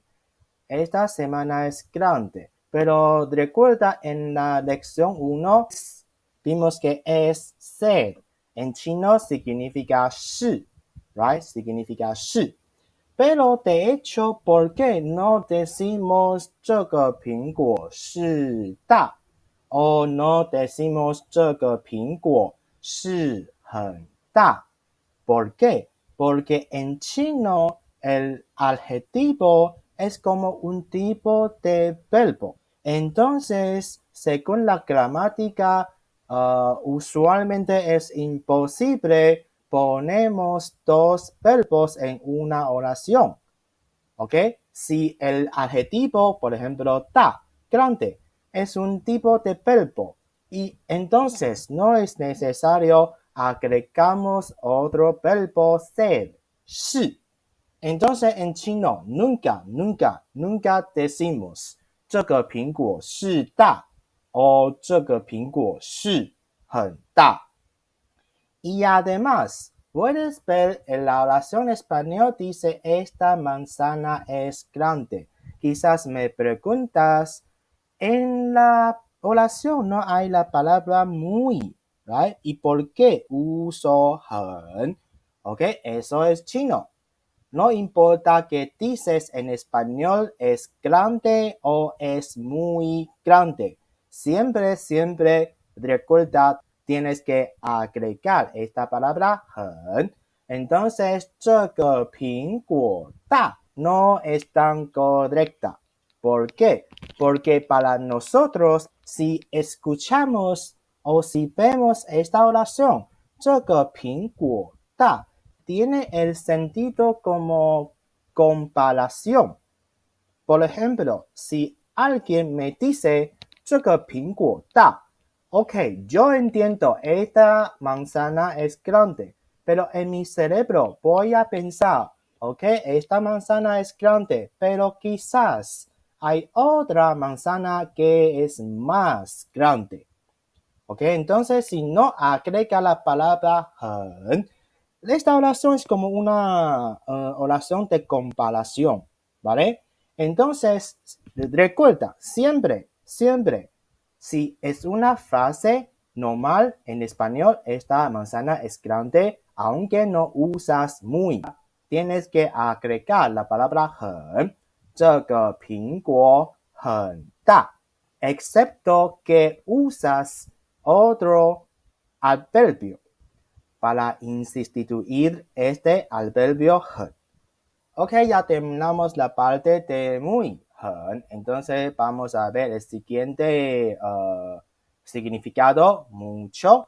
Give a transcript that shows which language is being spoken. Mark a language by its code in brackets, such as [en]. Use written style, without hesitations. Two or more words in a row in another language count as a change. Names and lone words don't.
[es] Esta semana es grande. Pero recuerda, en la lección 1 vimos que es ser. En chino significa 是, right? Significa 是. Pero de hecho, ¿por qué no decimos [zh] 这个苹果是大? [es] O no decimos [zh] 这个苹果是很大? [es] ¿Por qué? Porque en chino el adjetivo es como un tipo de verbo. Entonces, según la gramática, usualmente es imposible ponemos dos verbos en una oración. ¿Ok? Si el adjetivo, por ejemplo, 大, grande, es un tipo de verbo y entonces no es necesario agregamos otro verbo ser, 是. Entonces en chino nunca decimos [zh] 这个苹果是大 [es] o [zh] 这个苹果是很大. [es] Y además, puedes ver en la oración español dice esta manzana es grande. Quizás me preguntas, en la oración no hay la palabra muy, right? ¿Y por qué uso 很? Ok, eso es chino. No importa que dices en español es grande o es muy grande. Siempre recuerda, tienes que agregar esta palabra 很. Entonces, [zh] 这个苹果大 [es] no es tan correcta. ¿Por qué? Porque para nosotros, si escuchamos o si vemos esta oración, [zh] 这个苹果大 [es] tiene el sentido como comparación. Por ejemplo, si alguien me dice [zh] 这个苹果大 [es] ok, yo entiendo, esta manzana es grande, pero en mi cerebro voy a pensar Ok, esta manzana es grande, pero quizás hay otra manzana que es más grande. Ok, entonces si no agrega la palabra 很, esta oración es como una oración de comparación, ¿vale? Entonces, recuerda, siempre, si es una frase normal en español, esta manzana es grande, aunque no usas muy. Tienes que agregar la palabra 很, [zh] 这个苹果很大, [es] excepto que usas otro adverbio para instituir este adverbio 很. Ok, ya terminamos la parte de muy, 很. Entonces vamos a ver el siguiente significado, mucho.